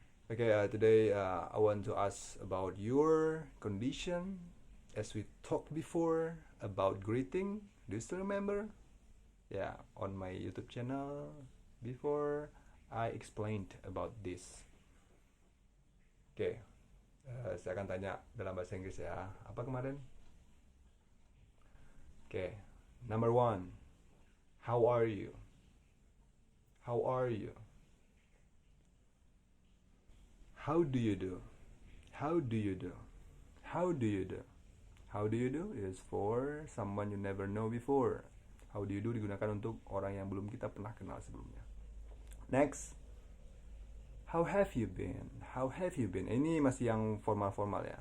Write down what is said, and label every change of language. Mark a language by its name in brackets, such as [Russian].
[English] Okay, today I want to ask about your condition as we talked before about greeting. Do you still remember? Yeah, on my YouTube channel before I explained about this. [Indonesian] Oke, saya akan tanya dalam bahasa Inggris ya. Apa kemarin? [English] Oke, number one, how are you? How are you? How do you do? How do you do? How do you do? How do you do is for someone you never know before. [Indonesian] How do you do digunakan untuk orang yang belum kita pernah kenal sebelumnya. [English] Next, how have you been? [Indonesian] How have you been? Ini masih yang formal-formal ya.